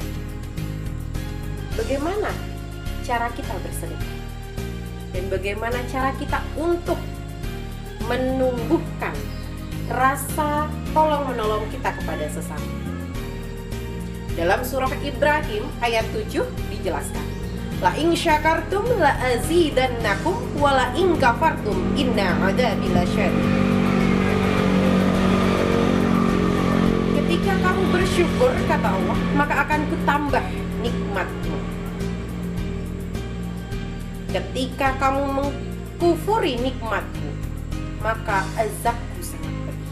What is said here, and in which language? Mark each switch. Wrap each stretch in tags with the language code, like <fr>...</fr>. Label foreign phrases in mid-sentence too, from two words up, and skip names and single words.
<id>Bagaimana cara kita bersedekah? Dan bagaimana cara kita untuk menumbuhkan rasa tolong-menolong kita kepada sesama? Dalam surah Ibrahim ayat 7 dijelaskan,</id> <ar>لئن شكرتم لأزيدنكم ولئن كفرتم إن عذابي لشديد.</ar> <id>Ketika kamu bersyukur, kata Allah, maka akan kutambah nikmatmu. Ketika kamu mengkufuri nikmatku, maka azabku sangat pedih.</id>